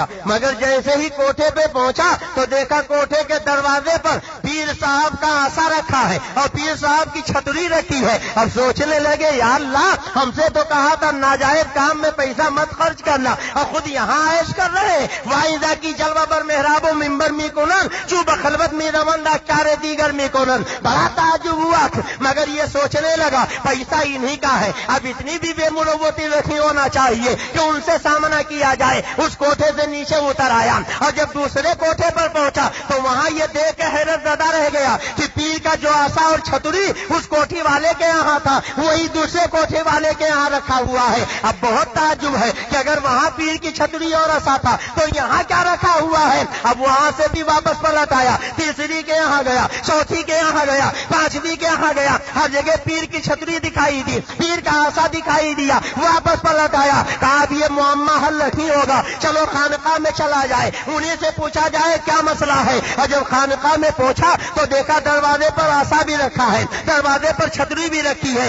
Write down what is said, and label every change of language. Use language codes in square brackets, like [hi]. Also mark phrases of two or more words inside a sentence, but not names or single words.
[ur] مگر جیسے ہی کوٹھے پہ پہنچا تو دیکھا کوٹھے کے دروازے پر پیر صاحب کا آسا رکھا ہے اور پیر صاحب کی چھتری رکھی ہے۔ اب سوچنے لگے یا اللہ، ہم سے تو کہا تھا ناجائز کام میں پیسہ مت خرچ کرنا اور خود یہاں عیش کر رہے۔ [fa] وائزہ کی جلوہ بر محراب و ممبر می کنن چوب خلوت می روندہ کارے دیگر می کنن۔ [ur] بڑا تعجب ہوا، مگر یہ سوچنے لگا پیسہ انہی کا ہے، اب اتنی بھی بے مروتی نہیں ہونا چاہیے کہ ان سے سامنا کیا جائے۔ اس کوٹھے سے نیچے اتر آیا اور جب دوسرے کوٹھے پر پہنچا تو وہاں یہ دیکھ کے حیرت زدہ رہ گیا کہ پیر کا جو آسا اور چھتری اس کوٹھی والے کے یہاں تھا وہی دوسرے کوٹھے والے کے یہاں رکھا ہوا ہے۔ اب بہت تعجب ہے کہ اگر وہاں پیر کی چھتری اور آسا تھا تو یہاں کیا رکھا ہوا ہے۔ اب وہاں سے بھی واپس پلٹ آیا، تیسری کے یہاں گیا، چوتھی کے یہاں گیا، پانچویں کے یہاں گیا، ہر جگہ پیر کی چھتری دکھائی دی، پیر کا عصا دکھائی دیا، واپس پلٹ آیا، کہا اب یہ معمہ حل نہیں ہوگا، چلو خانقاہ میں چلا جائے، انہی سے پوچھا جائے کیا مسئلہ ہے. اور جب خانقاہ میں پہنچا تو دیکھا دروازے پر عصا بھی رکھا ہے، دروازے پر چھتری بھی رکھی ہے.